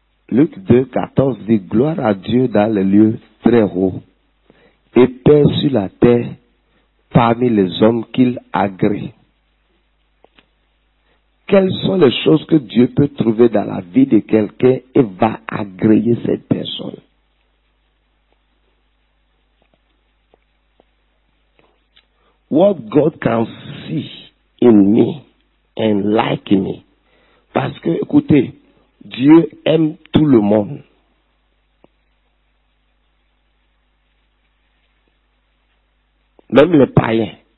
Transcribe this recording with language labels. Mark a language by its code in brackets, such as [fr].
[fr] Luc 2, 14 dit, gloire à Dieu dans les lieux très hauts, et paix sur la terre parmi les hommes qu'il agrée. Quelles sont les choses que Dieu peut trouver dans la vie de quelqu'un et va agréer cette personne? [en] What God can see in me and like me. [fr] Parce que, écoutez, Dieu aime tout le monde. Même les païens.